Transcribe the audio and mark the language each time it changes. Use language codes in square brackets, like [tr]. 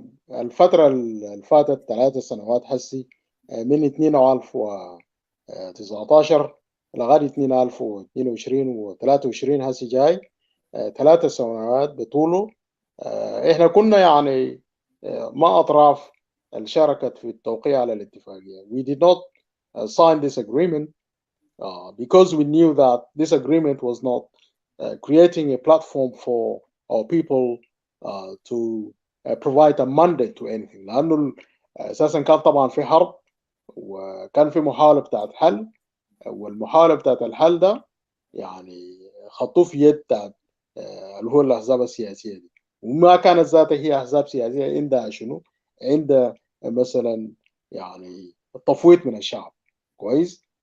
[ar] الفترة اللي فاتت 3 سنوات حسي من 2019 لغاية 2022 و23 هسي جاي 3 سنوات بطوله. احنا كنا يعني ما أطراف شاركت في التوقيع على الاتفاقية. [en] We did not sign this agreement because we knew that this agreement was not creating a platform for our people to provide a mandate to anything. [ar] لأنه أساسا كان طبعا في حرب وكان في محاولة بتاعت حل والمحاولة بتاعت الحل ده يعني خطوه في يد اللي هو الأحزاب السياسية دي. وما كانت ذاتها هي احزاب سياسيه عندها شنو؟ عندها مثلا يعني تفويض من الشعب. كويس.